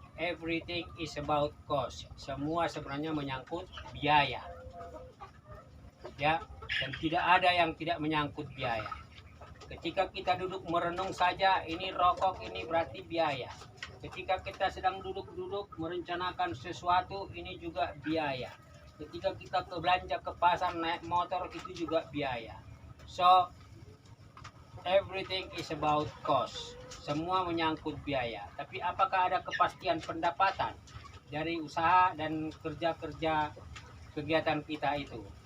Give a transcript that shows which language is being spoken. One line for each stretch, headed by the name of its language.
English: Everything is about cost.
Indonesian: Semua sebenarnya menyangkut biaya, ya, dan tidak ada yang tidak menyangkut biaya. Ketika kita duduk merenung saja, ini rokok, ini berarti biaya. Ketika kita sedang duduk-duduk merencanakan sesuatu, ini juga biaya. Ketika kita belanja ke pasar naik motor, itu juga biaya.
English: So everything is about cost.
Indonesian: Semua menyangkut biaya. Tapi apakah ada kepastian pendapatan dari usaha dan kerja-kerja kegiatan kita itu?